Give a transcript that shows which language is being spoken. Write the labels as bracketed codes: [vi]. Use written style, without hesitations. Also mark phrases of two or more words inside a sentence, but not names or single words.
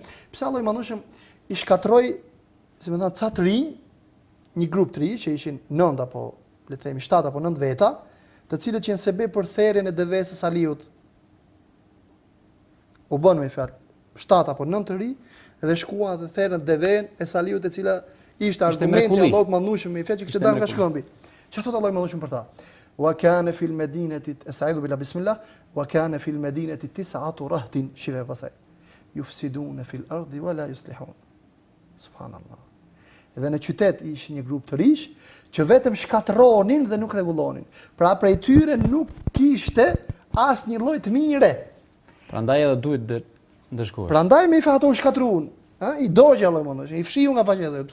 [sq] Pse Allahu i Madhëshëm i shkatroi, si më thënë, ca të rinj, një grup të rinj që ishin 9 apo le të themi 7 apo 9 veta, të cilët që janë sebe për therrjen e devesë së Saliut. U bën me fjalë 7 apo 9 të rinj dhe shkuan dhe therrën devën e Saliut, e cila ishte argumenti i Allahut Madhëshëm me fjalë që kishte dalë nga shkëmbi. Çfarë thotë Allahu i Madhëshëm për ta? [ar] وكان في المدينة استعيذ بالله بسم الله وكان في المدينة 9 رهط [sq] shive pasaj [ar] يفسدون في الأرض ولا يصلحون subhanallah. [sq] Dhe në qytet ishin një grup të rish që vetëm shkatërronin dhe nuk rregullonin. Pra prej tyre nuk kishte asnjë lloj të mire. Prandaj edhe duhet ndeshkohet. Prandaj me ato u shkatruan. I dogja Allahu më i fshiu nga faqja e dheut.